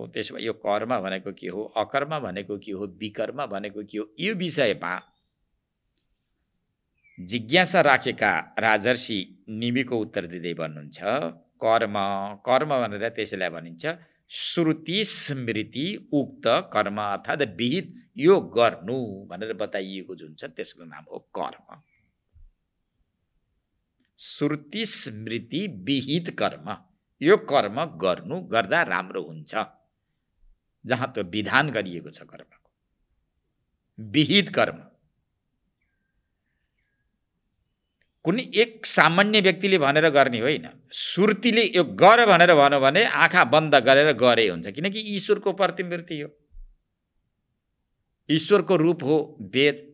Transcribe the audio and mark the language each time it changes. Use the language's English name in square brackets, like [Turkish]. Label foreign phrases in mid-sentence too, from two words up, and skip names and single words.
[Nepali] त्यसो भए यो कर्म भनेको के हो, अकर्म भनेको के हो, विकर्म भनेको के हो, यो विषयमा जिज्ञासा राखेका राजर्षि निमिको उत्तर दिँदै भन्नुहुन्छ कर्म भनेर त्यसैलाई भनिन्छ श्रुति स्मृति उक्त कर्म अर्थात् विहित यो गर्नु भनेर बताइएको जुन छ त्यसको नाम हो कर्म। श्रुति स्मृति विहित कर्म, यो कर्म गर्दा राम्रो हुन्छ जहाँ त्यो विधान गरिएको छ कर्मको। विहित कर्म कुनै एक सामान्य व्यक्तिले भनेर गर्ने होइन। श्रुतिले यो गर भनेर भन्यो भने आँखा बन्द गरेर गरे हुन्छ, किनकि ईश्वरको प्रतिमूर्ति हो, ईश्वरको रूप हो वेद।